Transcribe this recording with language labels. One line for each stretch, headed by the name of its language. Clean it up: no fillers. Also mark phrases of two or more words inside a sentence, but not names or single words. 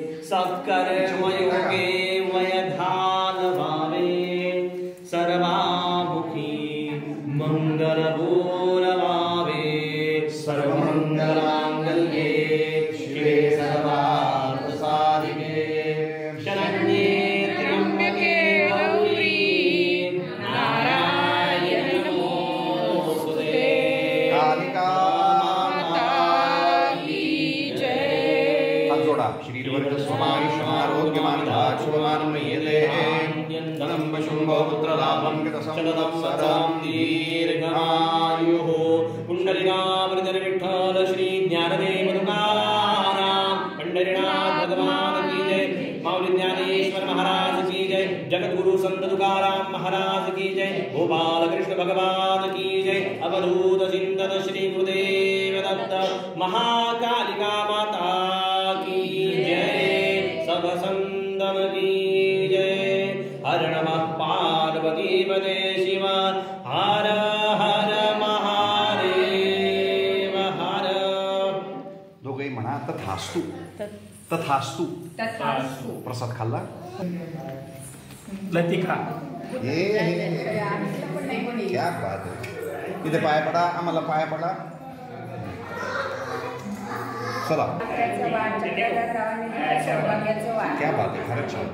Sanskrit: सकर्मयोगे वयधानभावे सर्वामुखी मङ्गलपूर्णभावे सर्वमङ्गलमाङ्गल्ये शिवे सर्वार्थसाधिके शरण्ये त्र्यम्बके गौरी नारायणी नमोस्तुते।
Hindi: कालिका माता की जय।
Marathi: हात जोडा.
Sanskrit: श्रीवर्ग स्वमायुष्यमारोग्यमानदाक्षुमानमय्यते धनं शुंभो पुत्रलाभं गतसंवत्सरां दीर्घायुः।
Hindi: पुण्डरीकामृतविठ्ठल श्री ज्ञानदेव तुकाराम पंढरीनाथ भगवान की जय। माऊली ज्ञानेश्वर महाराज की जय। जगतगुरु संत तुकाराम महाराज की जय। गोपाल कृष्ण भगवान की जय। अवधूत चिंतन श्री गुरुदेव दत्त महाकालिका माता की जय। सब संतन की जय।
Sanskrit: हर नमः पार्वती पते शिव हर हर महादेव हर।
Marathi: दोघे म्हणा तथास्तु. तथास्तु. तथास्तु. प्रसाद खाल्ला. लतिका
Hindi: क्या बात
Marathi: आहे. इथे पाया पडा. आम्हाला पाया पडा. चला.
Hindi: क्या बात
Marathi: आहे. खरंच छान.